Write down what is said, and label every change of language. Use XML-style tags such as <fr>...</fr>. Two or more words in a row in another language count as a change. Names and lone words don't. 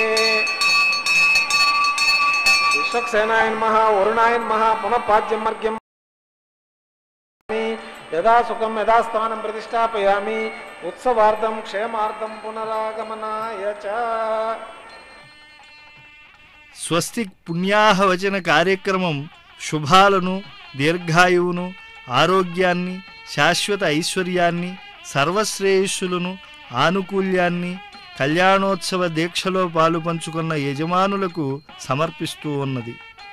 <sa>विश्वक्सेनाय नमः वरुणाय नमः पुनः पाद्यं मर्घ्यं यदा सुखं यदा स्थानं प्रतिष्ठापयामि उत्सवार्थं क्षेमार्थं पुनरागमनाय च।</sa> <te>స్వస్తి పుణ్యాహవచన కార్యక్రమం శుభాలను, దీర్ఘాయువును, ఆరోగ్యాన్ని, శాశ్వత ఐశ్వర్యాన్ని, సర్వశ్రేయస్సులను, ఆనుకూల్యాన్ని కళ్యాణోత్సవ దీక్షలో పాలు పంచుకున్న యజమానులకు సమర్పిస్తూ ఉన్నది.</te>